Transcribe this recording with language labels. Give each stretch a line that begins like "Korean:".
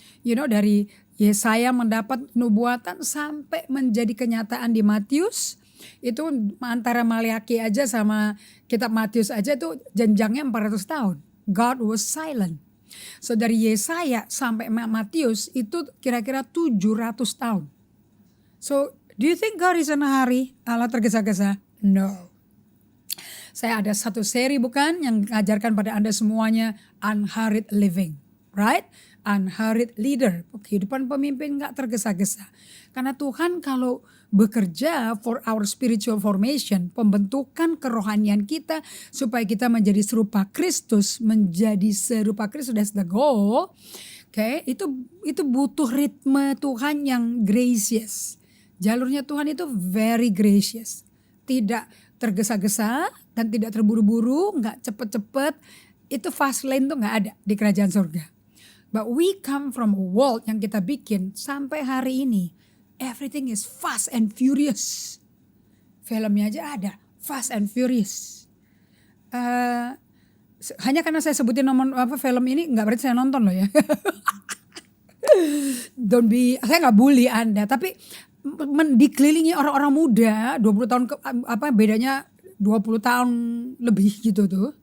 Indonesian: Dari Yesaya mendapat nubuatan sampai menjadi kenyataan di Matius. Itu antara Maleakhi aja sama kitab Matius aja itu jenjangnya 400 tahun.
English: God was silent.
Indonesian: So dari Yesaya sampai Matius itu kira-kira 700 tahun.
English: So do you think God is in a hurry?
Indonesian: Allah tergesa-gesa?
English: No.
Indonesian: Saya ada satu seri yang mengajarkan pada Anda semuanya
English: unhurried living. Right? Unhurried leader.
Indonesian: Kehidupan pemimpin gak tergesa-gesa. Karena Tuhan kalau bekerja
English: for our spiritual formation,
Indonesian: pembentukan kerohanian kita supaya kita menjadi serupa Kristus,
English: that's the goal.
Indonesian: Okay, itu butuh ritme Tuhan yang gracious. Jalurnya Tuhan itu
English: very gracious.
Indonesian: Tidak tergesa-gesa dan tidak terburu-buru, nggak cepet-cepet. Itu
English: fast lane
Indonesian: tuh nggak ada di kerajaan surga.
English: But we come from a world
Indonesian: yang kita bikin sampai hari ini.
English: Everything is fast and furious.
Indonesian: Filmnya aja ada,
English: Fast and Furious.
Indonesian: Hanya karena saya sebutin film ini nggak berarti saya nonton loh ya. Saya nggak bully Anda, tapi dikelilingi orang-orang muda 20 tahun bedanya 20 tahun lebih gitu tuh.